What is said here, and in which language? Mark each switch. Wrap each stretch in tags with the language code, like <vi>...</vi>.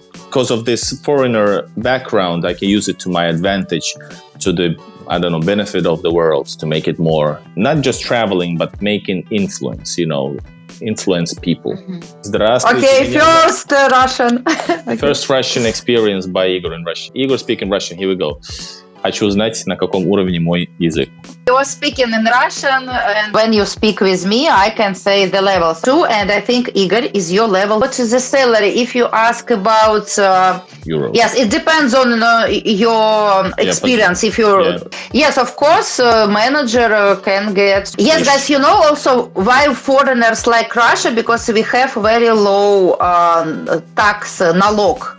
<en>Because of this foreigner background, I can use it to my advantage, to the benefit of the world, to make it more, not just traveling, but making influence, influence people. Okay, first Russian. Okay. First Russian experience by Igor in Russian. Igor speaking Russian, here we go.</en> <ru>Хочу знать, на каком уровне мой язык.</ru> <en>You're speaking in Russian, and when you speak with me, I can say the levels too, and I think Igor is your level. What is the salary? If you ask about Euro. Yes, it depends on your experience. Yes, of course, manager can get. Yes, guys, also why foreigners like Russia, because we have very low tax налог.</en>